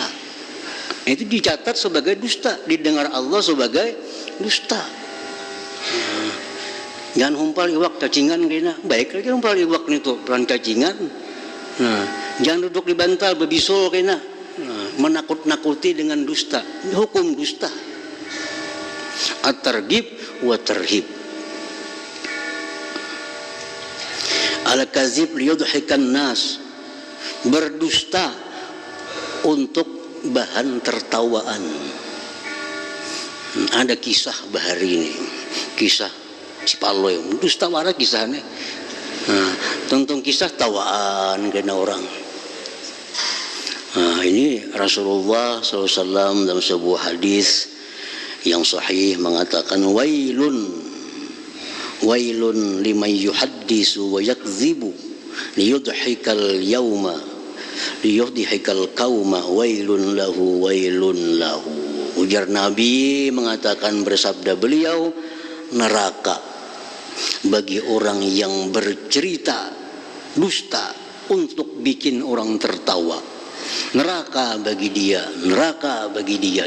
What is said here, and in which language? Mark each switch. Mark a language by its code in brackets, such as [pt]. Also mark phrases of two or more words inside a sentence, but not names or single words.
[id] Itu dicatat sebagai dusta, didengar Allah sebagai dusta. [bjn] Jangan humpal iwak cacingan kena. Baik lagi humpal iwak itu peran cacingan. Nah, jangan duduk di bantal bebisul kena. [id] Nah, menakut-nakuti dengan dusta. Hukum dusta. At-targhib wa tarhib. [ar] الكذب ليضحك الناس. [id] Berdusta untuk bahan tertawaan. [bjn] Ada kisah bahari ini. Kisah Cipaloy. Dusta wara kisahnya. Nah, tentang kisah tawaan kena orang. [id] Nah, ini Rasulullah SAW dalam sebuah hadis yang sahih mengatakan [ar] ويل لمن يحدث ويكذب ليضحك القوم ويل له. [id] Ujar Nabi mengatakan, bersabda beliau, neraka bagi orang yang bercerita dusta untuk bikin orang tertawa. Neraka bagi dia, neraka bagi dia.